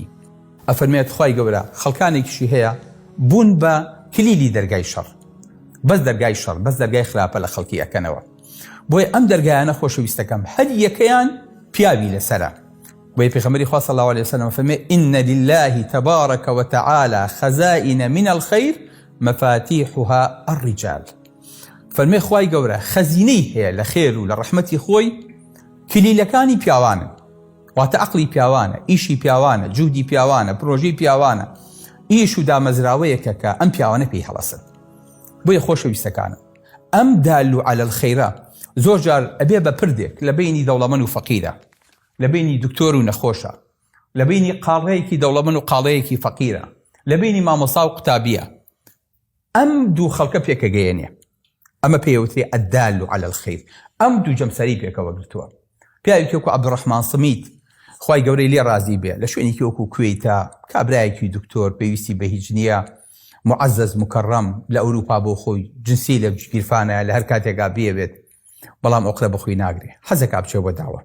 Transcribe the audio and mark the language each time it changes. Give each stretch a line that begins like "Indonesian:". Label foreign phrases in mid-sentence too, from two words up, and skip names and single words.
Central Kurdish: ئەفەرمێت خوای گەورە خەڵکانێکیشی هەیە بوون بە کلیلی دەرگای شەڕ، بەس دەرگای شەڕ، بەس دەرگای خراپە لە خەڵکی ئەکەنەوە. بۆیە ئەم دەرگایانە خۆشەویستەکەم هەر یەکەیان پیاوی لەسەرە. بۆیە پێغەمبەری خوا
Arabic: صلی الله عليه وسلم
Central Kurdish: فەرمێ
Arabic: إن لله تبارك وتعالى خزائن من الخير مفاتيحها الرجال.
Central Kurdish: فەرمێ خوای گەورە خەزینەی هەیە لە خێر و لە ڕەحمەتی خۆی، کلیلەکانی پیاوانن، واتە عەقلی پیاوانە، ئیشی پیاوانە، جوودی پیاوانە، پرۆژەی پیاوانە، ئیش و دامەزراوەیەکە کە ئەم پیاوانە پێی هەڵەسن. بۆیە خۆشەویستەکانم، ئەم
Arabic: دال على الخەیرە
Central Kurdish: زۆر جار ئەبێ بە پردێک لە بینی دەوڵەمەند و فەقیرە، لە بینی دکتۆر و نەخۆشە، لە بینی قاڵەیەکی دەوڵەمەند و قاڵەیەکی فەقیرە، لە بینی مامۆستا و قوتابیە، ئەم دوو خەڵکە پێکەگەیەنێ، ئەمە پێوترێ
Arabic: الدال على الخەیر.
Central Kurdish: ئەم دوو جەمسەری پێکەوە گرتووە. پیاوێکی وەکو عەبدوڕەحمان سمیت خوای گەورەی لێ رازی بێ، لە شوێنێکی وەکو کوێیتە، کابرایەکی دکتۆر پێویستی بە هیچ نییە،
Arabic: معزز مکەڕەم
Central Kurdish: لە ئەوروپا بۆ خۆی جنسی لە گیرفانە لە هەر کاتێکا بێبێت، بەڵام ئۆقرە بەخۆی ناگرێ، حەزەکا بچێ بۆ داوە.